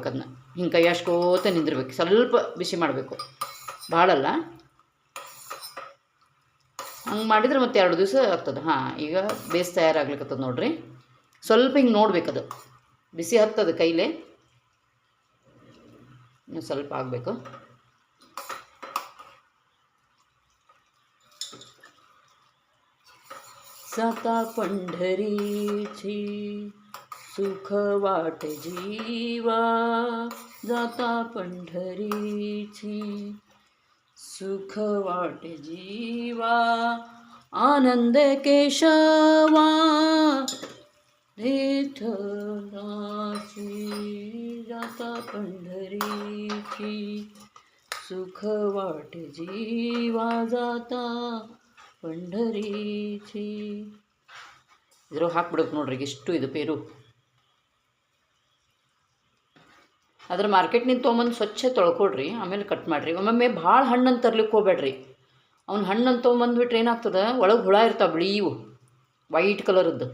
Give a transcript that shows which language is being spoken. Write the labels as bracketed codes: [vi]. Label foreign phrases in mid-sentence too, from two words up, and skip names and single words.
[kn] ಅದನ್ನ ಹಿಂಗೆ ಕೈ ಅಷ್ಟೋತ ನಿಂದಿರ್ಬೇಕು. ಸ್ವಲ್ಪ ಬಿಸಿ ಮಾಡಬೇಕು, ಭಾಳಲ್ಲ. ಹಂಗೆ ಮಾಡಿದರೆ ಮತ್ತೆ 2 ದಿವಸ ಆಗ್ತದೆ. ಈಗ ಬೇಸ್ ತಯಾರಾಗ್ಲಿಕ್ಕತ್ತದ ನೋಡ್ರಿ. ಸ್ವಲ್ಪ ಹಿಂಗೆ ನೋಡ್ಬೇಕದು, ಬಿಸಿ ಹತ್ತದ ಕೈಲೇ. ಇನ್ನು ಸ್ವಲ್ಪ ಆಗಬೇಕು. [mr] जाता पंढरीची सुख वाट जीवा, जाता पंढरीची सुख वाट जीवा. आनंद केशवा विठ्ठलाची, जाता पंढरीची सुख वाट जीवा, जाता पंढरीची. [kn] ಇದ್ರಾಗ ಹಾಕ್ಬಿಡ್ಬೇಕು ನೋಡ್ರಿ. ಇಷ್ಟು ಇದು ಪೇರು. ಅದ್ರ ಮಾರ್ಕೆಟ್ನಿಂದ ತೊಗೊಂಬಂದು ಸ್ವಚ್ಛ ತೊಳ್ಕೊಡ್ರಿ, ಆಮೇಲೆ ಕಟ್ ಮಾಡಿರಿ. ಒಮ್ಮೊಮ್ಮೆ ಭಾಳ ಹಣ್ಣನ್ನು ತರ್ಲಿಕ್ಕೆ ಹೋಗ್ಬೇಡ್ರಿ. ಅವ್ನು ಹಣ್ಣನ್ನು ತೊಗೊಂಬಂದುಬಿಟ್ರೆ ಏನಾಗ್ತದೆ, ಒಳಗೆ ಹುಳ ಇರ್ತಾವೆ, ಬಿಳಿಯವು ವೈಟ್ ಕಲರದ್ದು.